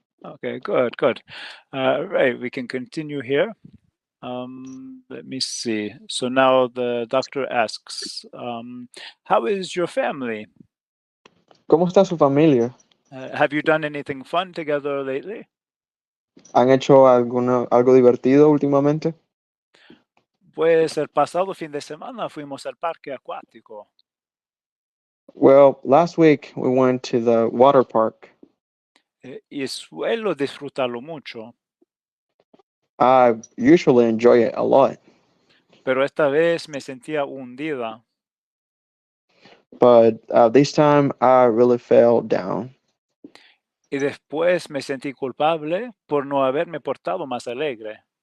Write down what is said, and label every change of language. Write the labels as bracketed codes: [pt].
[en] Okay, good, good. Right, we can continue here. Let me see. So now the doctor asks, how is your family? [es] ¿Cómo está su familia? [en] Have you done anything fun together lately? [es] ¿Han hecho algo divertido últimamente? Pues el pasado fin de semana fuimos al parque acuático. [en] Well, last week we went to the water park. [es] Y suelo disfrutarlo mucho. [en] I usually enjoy it a lot, [es] Pero esta vez me sentía hundida. [en] but this time I really fell down. [es] Y después me sentí culpable por no haberme portado más alegre.